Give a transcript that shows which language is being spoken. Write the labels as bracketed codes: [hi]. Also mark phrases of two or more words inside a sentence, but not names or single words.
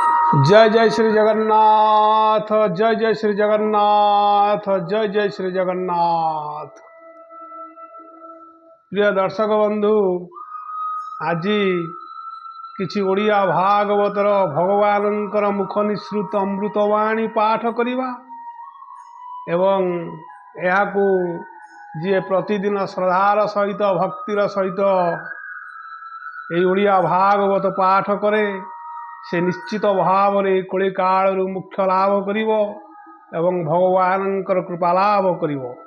[or] ଜୟ ଜୟ ଶ୍ରୀ ଜଗନ୍ନାଥ, ଜୟ ଜୟ ଶ୍ରୀ ଜଗନ୍ନାଥ, ଜୟ ଜୟ ଶ୍ରୀ ଜଗନ୍ନାଥ। ପ୍ରିୟ ଦର୍ଶକ ବନ୍ଧୁ, ଆଜି କିଛି ଓଡ଼ିଆ ଭାଗବତର ଭଗବାନଙ୍କର ମୁଖ ନିସୃତ ଅମୃତବାଣୀ ପାଠ କରିବା ଏବଂ ଏହାକୁ ଜି ପ୍ରତିଦିନ ଶ୍ରଦ୍ଧାର ସହିତ ଭକ୍ତିର ସହିତ ଯେ ଓଡ଼ିଆ ଭାଗବତ ପାଠ କରେ ସେ ନିଶ୍ଚିତ ଭାବ ମେଁ କଳି କାଳ ମୁଖ୍ୟ ଲାଭ କରିବ ଏବଂ ଭଗବାନଙ୍କର କୃପା ଲାଭ କରିବ।